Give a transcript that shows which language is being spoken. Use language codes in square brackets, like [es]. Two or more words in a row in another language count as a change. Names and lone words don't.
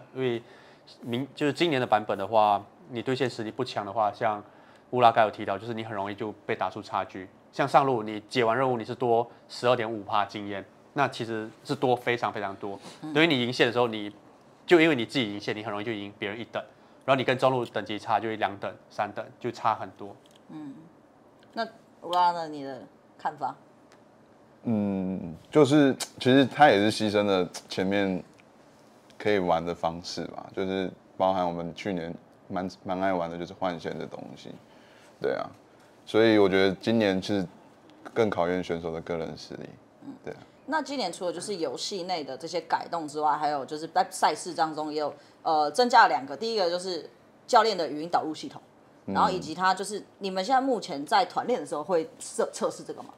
[zh] 因為就是今年的版本的話，你對線實力不強的話，像烏拉剛有提到，就是你很容易就被打出差距。像上路你解完任務你是多12.5%經驗。那其實是多非常非常多，等於你贏線的時候，你就因為你自己贏線，你很容易就贏別人1等，然後你跟中路等級差就2等、3等，就差很多。那烏拉呢？你的看法？就是其實他也是犧牲了前面可以玩的方式吧，就是包含我們去年蠻愛玩的就是換線的東西，對啊，所以我覺得今年是更考驗選手的個人實力，對啊。那今年除了就是遊戲內的這些改動之外，還有就是在賽事當中也有增加了2個，第一個就是教練的語音導入系統，然後以及他就是你們現在目前在團練的時候會測試這個嗎？